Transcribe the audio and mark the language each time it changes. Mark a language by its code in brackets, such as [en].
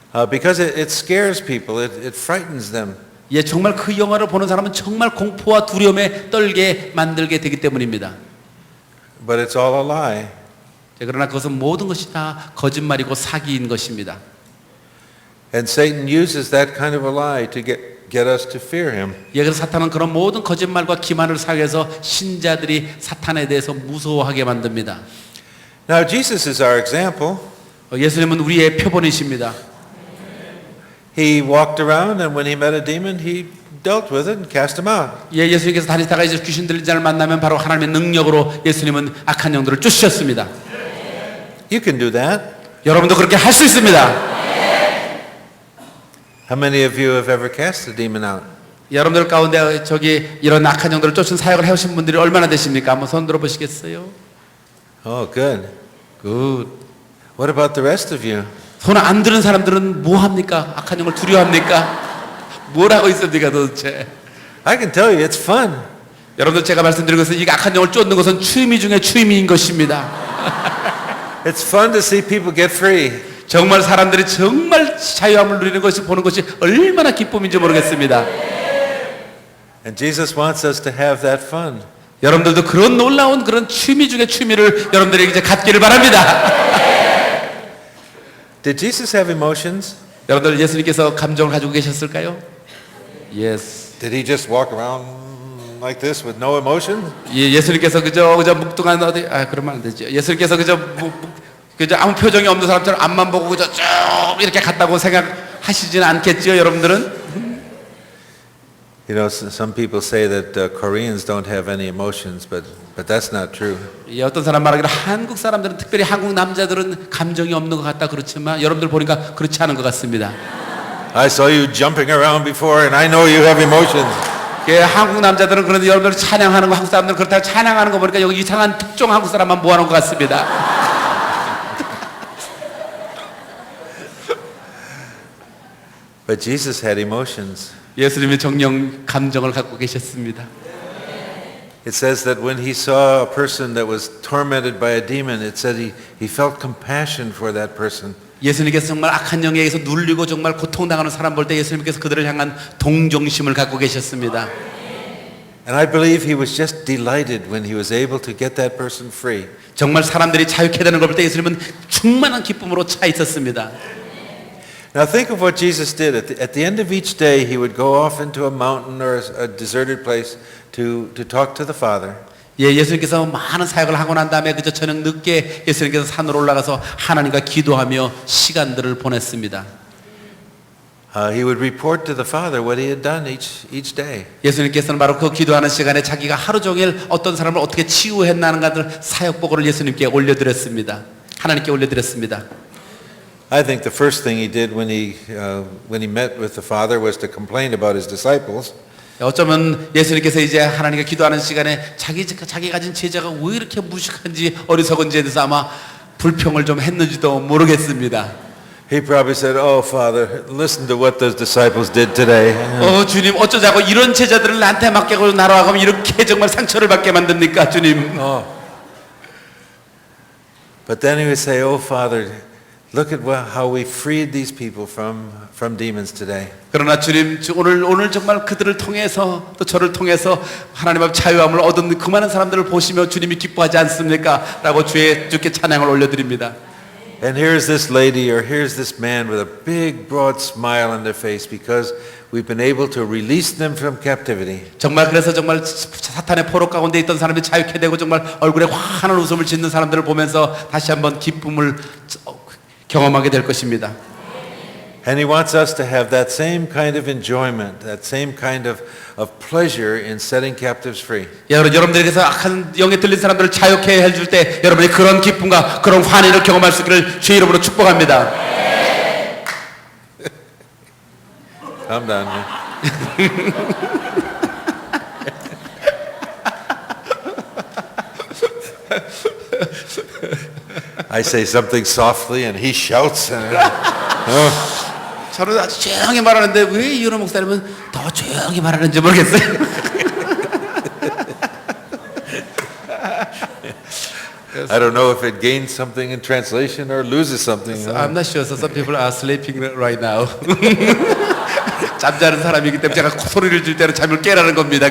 [en] Because it scares people, it frightens them. [ko] 예, 정말 그 영화를 보는 사람은 정말 공포와 두려움에 떨게 만들게 되기 때문입니다. [en] But it's all a lie. [ko] 그러나 그것은 모든 것이 다 거짓말이고 사기인 것입니다. [en] And Satan uses that kind of a lie to get us to fear him. [ko] 예, 그래서 사탄은 그런 모든 거짓말과 기만을 사용해서 신자들이 사탄에 대해서 무서워하게 만듭니다. [en] Now Jesus is our example. [ko] 예수님은 우리의 표본이십니다. [en] He walked around and when he met a demon, he dealt with it and cast him out. [ko] 예, 예수님께서 다니다가 이제 귀신 들린 자를 만나면 바로 하나님의 능력으로 예수님은 악한 영들을 쫓으셨습니다. [en] You can do that. [ko] 여러분도 그렇게 할 수 있습니다. [en] How many of you have ever cast a demon out? [ko] 여러분들 가운데 이런 악한 영들을 쫓은 사역을 해오신 분들이 얼마나 되십니까? 한번 손 들어 보시겠어요? [en] Oh, good. [ko] 굿. [en] What about the rest of you? [ko] 손 안 드는 사람들은 뭐 합니까? 악한 영을 두려워합니까? 뭘 하고 있습니까 도대체? [en] I can tell you it's fun. [ko] 여러분들 제가 말씀드린 것은 이 악한 영을 쫓는 것은 취미 중에 취미인 것입니다. [en] It's fun to see people get free. [ko] 정말 사람들이 정말 자유함을 누리는 것을 보는 것이 얼마나 기쁨인지 모르겠습니다. [en] And Jesus wants us to have that fun. [ko] 여러분들도 그런 놀라운 그런 취미 중에 취미를 여러분들이 이제 갖기를 바랍니다. [en] Did Jesus have emotions? [ko] 여러분들 예수님께서 감정을 가지고 계셨을까요? [en] Yes. Did he just walk around like this with no emotion? [ko] 예, 예수님께서 그저 묵뚱한 그러면 안 되죠. 예수님께서 그저 아무 표정이 없는 사람처럼 앞만 보고 그저 쭉 이렇게 갔다고 생각하시지는 않겠지요, 여러분들은? [en] You know, some people say that Koreans don't have any emotions, but that's not true. [ko] 예, 어떤 사람 말하기로 한국 사람들은 특별히 한국 남자들은 감정이 없는 것 같다 그렇지만 여러분들 보니까 그렇지 않은 것 같습니다. [en] I saw you jumping around before, and I know you have emotions. [ko] 예, 한국 남자들은 그런데 여러분들 찬양하는 거 한국 사람들은 그렇다고 찬양하는 거 보니까 여기 이상한 특종 한국 사람만 모아놓은 것 같습니다. [en] But Jesus had emotions. [ko] 예수님이 정령 감정을 갖고 계셨습니다. [en] It says that when he saw a person that was tormented by a demon, it said he felt compassion for that person. [ko] 예수님께서 정말 악한 영에 의해서 눌리고 정말 고통당하는 사람 볼 때 예수님께서 그들을 향한 동정심을 갖고 계셨습니다. [en] And I believe he was just delighted when he was able to get that person free. [ko] 정말 사람들이 자유케 되는 걸 볼 때 예수님은 충만한 기쁨으로 차 있었습니다. [en] Now think of what Jesus did. At the end of each day, he would go off into a mountain or a deserted place to talk to the Father. [ko] 예, 예수님께서 많은 사역을 하고 난 다음에 그저 저녁 늦게 예수님께서 산으로 올라가서 하나님과 기도하며 시간들을 보냈습니다. [en] He would report to the Father what he had done each day. [ko] 예수님께서는 바로 그 기도하는 시간에 자기가 하루 종일 어떤 사람을 어떻게 치유했나는 것을 사역 보고를 예수님께 올려드렸습니다. 하나님께 올려드렸습니다. [en] I think the first thing he did when he met with the Father was to complain about his disciples. [ko] 어쩌면 예수님께서 이제 하나님께 기도하는 시간에 자기 가진 제자가 왜 이렇게 무식한지 어리석은지에 대해서 아마 불평을 좀 했는지도 모르겠습니다. [en] He probably said, "Oh, Father, listen to what those disciples did today." [ko] 주님 어쩌자고 이런 제자들을 나한테 맡기고 나라고 하면 이렇게 정말 상처를 받게 만듭니까 주님. [en] But then he would say, "Oh, Father, look at how we freed these people from demons today." [ko] 그러나 주님 오늘 정말 그들을 통해서 또 저를 통해서 하나님 앞 자유함을 얻은 그 많은 사람들을 보시며 주님이 기뻐하지 않습니까? 라고 주께 찬양을 올려드립니다. [en] And here's this lady or here's this man with a big broad smile on their face because we've been able to release them from captivity. [ko] 정말 그래서 정말 사탄의 포로 가운데 있던 사람이 자유케 되고 정말 얼굴에 환한 웃음을 짓는 사람들을 보면서 다시 한번 기쁨을 경험하게 될 것입니다. [en] And he wants us to have that same kind of enjoyment, that same kind of pleasure in setting captives free. [ko] 여러분들께서 악한 영에 들린 사람들을 자유케 해줄 때 여러분이 그런 기쁨과 그런 환희를 경험할 수 있기를 주의 이름으로 축복합니다. [en] Calm down. I say something softly and he shouts. [ko] 저는 아주 조용히 말하는데 왜 이현호 목사님은 더 조용히 말하는지 모르겠어요. [en] I don't know if it gains something in translation or loses something. I'm not sure. So some people are sleeping right now. [ko] 잠자는 사람이기 때문에 제가 소리를 줄 때는 잠을 깨라는 겁니다.